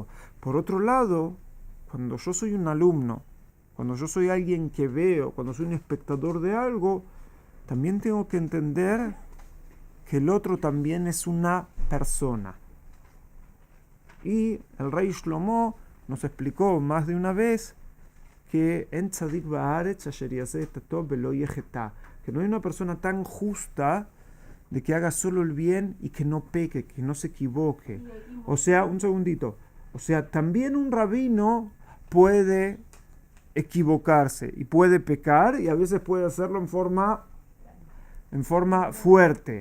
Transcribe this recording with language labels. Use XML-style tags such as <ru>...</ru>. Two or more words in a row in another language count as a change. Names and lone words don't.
<es>Por otro lado, cuando yo soy un alumno, cuando yo soy alguien que veo, cuando soy un espectador de algo, también tengo que entender que el otro también es una persona. Y el rey Shlomo nos explicó más de una vez que</es> <he>אין צדיק בארץ אשר יעשה את הטוב ולא יחטא,</he> <es>que no hay una persona tan justa de que haga solo el bien y que no peque, que no se equivoque. O sea, un segundito. O sea, también un rabino puede equivocarse y puede pecar y a veces puede hacerlo en forma fuerte.</es>